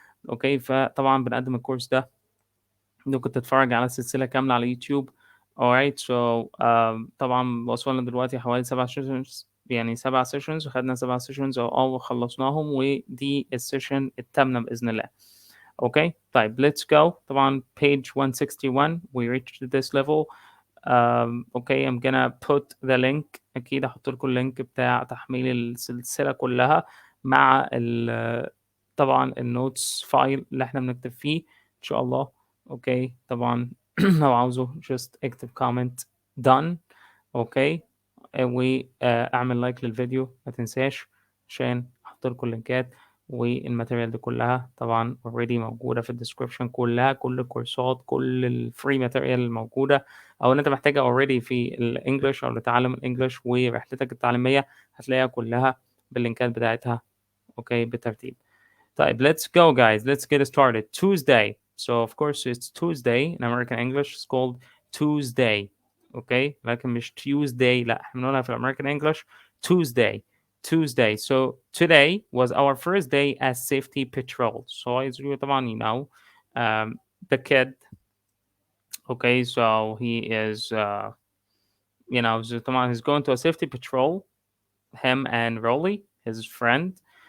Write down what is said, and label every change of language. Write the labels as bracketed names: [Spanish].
[Arabic] أوكي، فطبعًا بنقدّم الcourse ده، ممكن تتفرّج على سلسلة كاملة على يوتيوب. [English] alright so [Arabic] طبعًا وصلنا دلوقتي حوالي 7 sessions، يعني 7 sessions، وخدنا 7 sessions وخلّصناهم، ودي الsession التامنة بإذن الله. أوكي، طيب [English] let's go. طبعًا page 161 we reached this level. okay I'm gonna put the link. [Arabic] أكيد هاحط لكم اللينك بتاع تحميل السلسلة كلها مع طبعًا الnotes file اللي إحنا بنكتب فيه إن شاء الله. أوكي، طبعًا لو عاوزه just اكتب comment done. أوكي، اعمل لايك للفيديو ما تنساش، عشان هاحط لكم اللينكات والماتيريال دي كلها طبعًا already موجودة في الdescription كلها، كل الكورسات، كل الfree material الموجودة أو اللي أنت محتاجها already في الEnglish أو لتعلم الEnglish ورحلتك التعليمية، هتلاقيها كلها باللينكات بتاعتها. أوكي، بالترتيب. [English] طيب let's go guys, let's get started. Tuesday. So of course it's Tuesday in American English, it's called Tuesday. [Arabic] Okay, لكن مش Tuesday، لا احنا بنقولها في American English Tuesday. [English] Tuesday. So today was our first day as safety patrol. So as you طبعا you know, the kid. Okay, so he is so طبعا he's going to a safety patrol, him and Rolly, his friend.